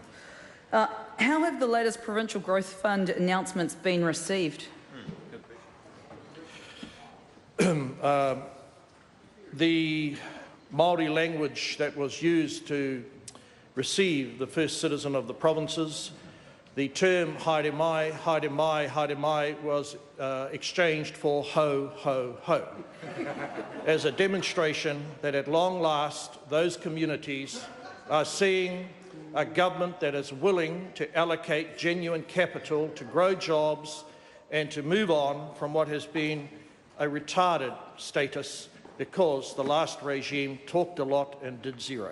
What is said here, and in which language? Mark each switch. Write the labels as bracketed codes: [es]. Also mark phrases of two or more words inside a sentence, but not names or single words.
[en] How have the latest Provincial Growth Fund announcements been received? The Māori language that was used to receive the first citizen of the provinces, the term [mi] haere mai, haere mai, haere mai [en] was exchanged for ho, ho, ho, as a demonstration that at long last those communities are seeing a government that is willing to allocate genuine capital to grow jobs and to move on from what has been a retarded status because the last regime talked a lot and did zero.